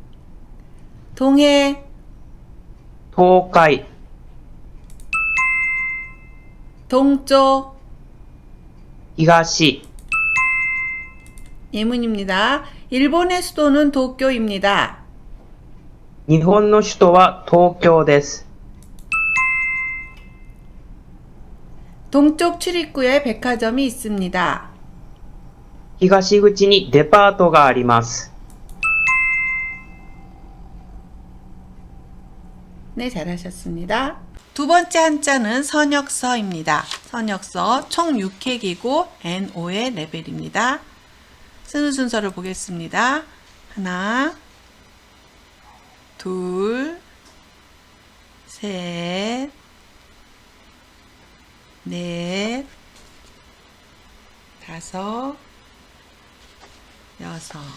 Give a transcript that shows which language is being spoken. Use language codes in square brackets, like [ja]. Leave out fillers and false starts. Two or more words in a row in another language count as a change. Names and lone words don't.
[ko] 동해, 도카이, 동쪽, 히가시, 예문입니다. 일본의 수도는 도쿄입니다. [ja] 日本の首都は東京です。 [ko] 동쪽 출입구에 백화점이 있습니다. [ja] 東口にデパートがあります。 [ko] 네, 잘하셨습니다. 두 번째 한자는 선역서입니다. 선역서 총 6획이고 N5의 레벨입니다. 쓰는 순서를 보겠습니다. 하나, 둘, 셋, 넷, 다섯, 여섯.